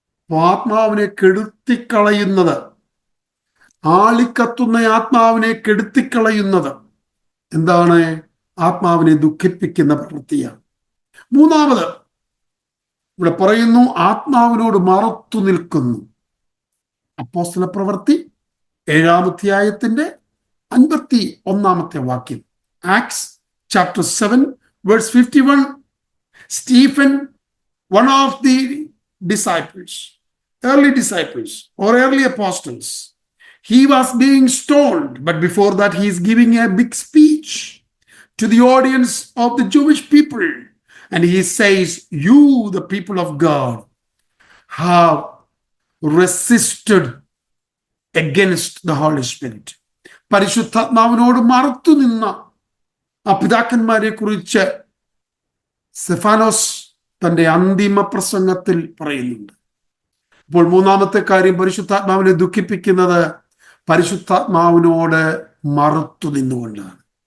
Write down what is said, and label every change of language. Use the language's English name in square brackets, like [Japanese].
[Malayalam] ആത്മാവിനെ കെടുത്തിക്കളയുന്നത്, ആളിക്കത്തുന്ന ആത്മാവിനെ കെടുത്തിക്കളയുന്നത് എന്താണ്? ആത്മാവിനെ ദുഃഖിപ്പിക്കുന്ന പ്രവൃത്തിയാണ്. മൂന്നാമത് ഇവിടെ പറയുന്നു, ആത്മാവിനോട് മറുത്തു നിൽക്കുന്നു. അപ്പോസ്തല പ്രവൃത്തി 7-ാം അധ്യായത്തിന്റെ 51-ാമത്തെ വാക്യം. [English] Acts chapter 7 verse 51, Stephen, one of the disciples, early disciples or early apostles, he was being stoned, but before that he is giving a big speech to the audience of the Jewish people, and he says, you, the people of God, have resisted against the Holy Spirit. [Malayalam] പരിശുദ്ധാത്മാവിനോട് മറുത്തു നിന്ന ആ പിതാക്കന്മാരെ കുറിച്ച് സ്തെഫാനോസ് തന്റെ അന്തിമ പ്രസംഗത്തിൽ പറയുന്നുണ്ട്. അപ്പോൾ മൂന്നാമത്തെ കാര്യം, പരിശുദ്ധാത്മാവിനെ ദുഃഖിപ്പിക്കുന്നത് പരിശുദ്ധാത്മാവിനോട് മറുത്തു നിന്നുകൊണ്ടാണ്.